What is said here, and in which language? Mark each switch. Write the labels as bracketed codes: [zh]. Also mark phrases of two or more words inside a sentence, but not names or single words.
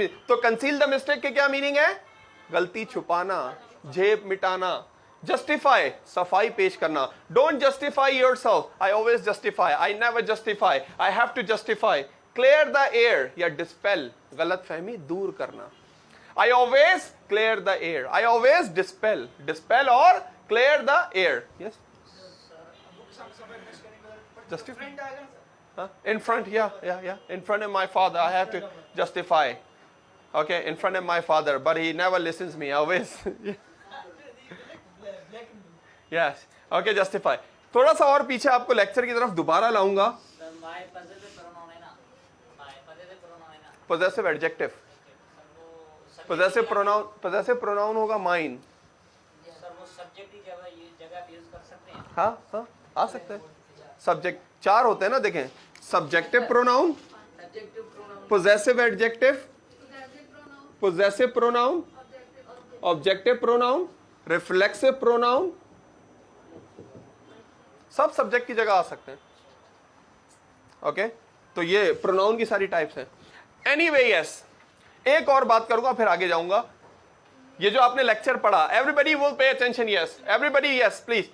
[hi] तो [en] conceal the mistake [hi] के क्या मीनिंग है? गलती छुपाना, झेप मिटाना. जस्टिफाई, सफाई पेश करना. [en] Don't justify yourself. I always justify, I never justify, I have to justify. clear the air [hi] या डिस्पेल, गलत फहमी दूर करना. [en] I always clear the air. I always dispel or clear the air. Yes. Justify. Huh? In front, yeah. In front of my father, I have to justify. Okay, in front of my father, but he never listens me. Always. Yes. Okay, justify. [hi] थोड़ा सा और पीछे आपको लेक्चर की तरफ दोबारा लाऊंगा. [en] My possessive pronoun [hi] है ना. [en] My possessive pronoun [hi] है ना. [en] Possessive adjective. possessive pronoun होगा mine. [hi] सर वो सब्जेक्ट की जगह पे यूज कर सकते हैं. हाँ आ सकते हैं. सब्जेक्ट 4 होते हैं ना, देखें. [en] subjective pronoun, possessive adjective, possessive pronoun, objective pronoun, reflexive pronoun, [hi] सब सब्जेक्ट की जगह आ सकते हैं. ओके, तो ये प्रोनाउन की सारी टाइप्स हैं. [en] anyway yes, [hi] एक और बात करूंगा फिर आगे जाऊंगा. ये जो आपने लेक्चर पढ़ा, [en] everybody will pay attention. yes everybody, yes please.